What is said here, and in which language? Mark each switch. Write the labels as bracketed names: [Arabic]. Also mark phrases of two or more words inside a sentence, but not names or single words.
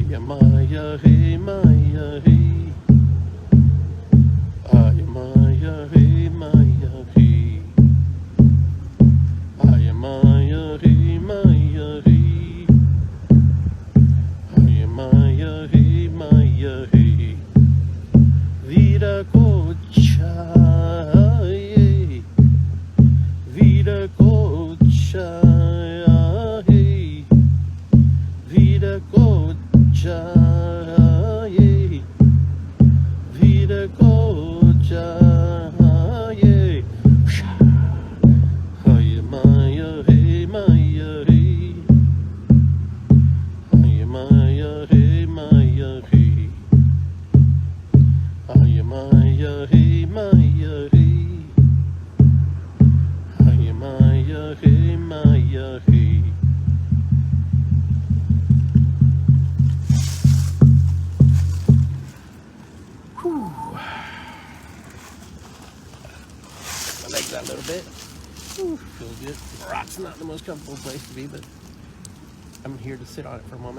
[English] Maya, hey, Maya, hey. Ay, Maya, hey, Maya, hey. Ay, Maya, hey, Maya, hey. Ay, Maya, hey, Maya, hey. Vida cocha, hey. Vida cocha, hey. Vida cocha, hey. Vida cocha, hey. Hey, Maya, hey, Maya, hey. Hey, Maya, hey, Maya, hey. Hey, Maya, hey, Maya, hey. Hey, Maya, hey, Maya, hey. Whew. My legs out a little bit. Whew, feels good. The rock's not the most comfortable place to be, but I'm here to sit on it for a moment.